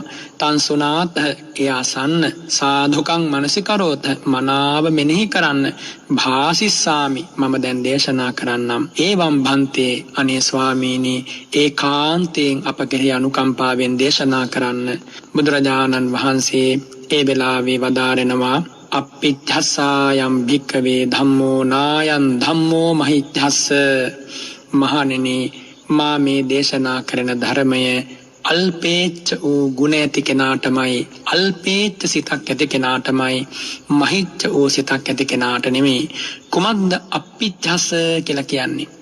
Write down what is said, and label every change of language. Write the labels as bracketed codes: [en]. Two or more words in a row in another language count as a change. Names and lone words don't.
[pi] තං සුනාත [si] එය අසන්න [pi] සාධුකං මනසිකරෝත [si] මනාව මෙනෙහි කරන්න. භාසිස්සාමි මම දැන් දේශනා කරන්නම්. [pi] ඒවම් භන්තේ [si] අනේ ස්වාමීනි ඒකාන්තයෙන් අප කෙරෙහි අනුකම්පාවෙන් දේශනා කරන්න. බුදුරජාණන් වහන්සේ ඒ වෙලාවේ වදාරනවා [pi] අප්පිච්ඡස්සායම් භික්කවේ ධම්මෝ නායන් ධම්මෝ මහිච්ඡස්ස. [si] මහණෙනි මා මේ දේශනා කරන ධර්මය අල්පේච්ඡ වූ ගුණ ඇති කෙනාටමයි අල්පේච්ඡ සිතක් ඇති කෙනාටමයි මහිච්ඡ වූ සිතක් ඇති කෙනාට නෙමෙයි. කුමක්ද අප්පිච්ඡස්ස කියලා කියන්නේ?